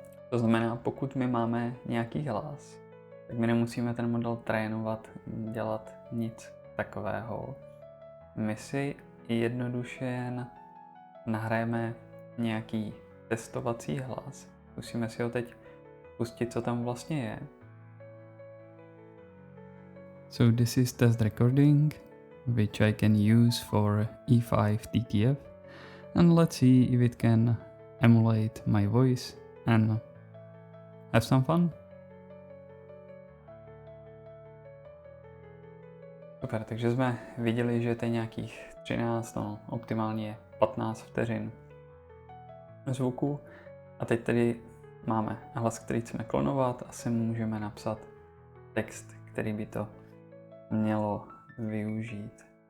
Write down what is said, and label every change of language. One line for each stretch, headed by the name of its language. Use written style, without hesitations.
Czech: To znamená, pokud my máme nějaký hlas, tak my nemusíme ten model trénovat, dělat nic takového. My si jednoduše jen nahrajeme nějaký testovací hlas. Musíme si ho teď pustit, co tam vlastně je.
English: So this is test recording, which I can use for E5 TTF, and let's see if it can emulate my voice and have some fun.
Czech: Super, takže jsme viděli, že to je nějakých 13, no optimálně 15 vteřin zvuku. A teď tedy máme hlas, který chceme klonovat, asi můžeme napsat text, který by to mělo využít.